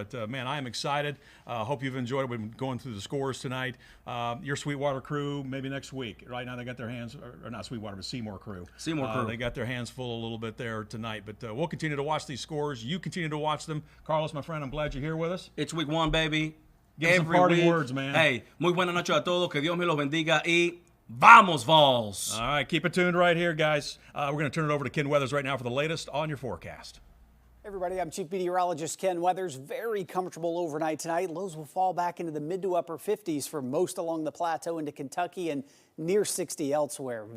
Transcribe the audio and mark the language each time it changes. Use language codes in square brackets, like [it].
[en] But, man, I am excited. Hope you've enjoyed it. We've been going through the scores tonight. Your Sweetwater crew, maybe next week. Right now they got their hands, or not Sweetwater, but Seymour crew. Seymour crew. They got their hands full a little bit there tonight. But we'll continue to watch these scores. You continue to watch them. Carlos, my friend, I'm glad you're here with us. It's week 1, baby. Give some parting words, man. [es] Hey, muy buena noche a todos. Que Dios me los bendiga y vamos, Vols. [en] All right, keep it tuned right here, guys. We're going to turn it over to Ken Weathers right now for the latest on your forecast. Hey everybody, I'm Chief Meteorologist Ken Weathers. Very comfortable overnight tonight. Lows will fall back into the mid to upper 50s for most along the plateau into Kentucky and near 60 elsewhere.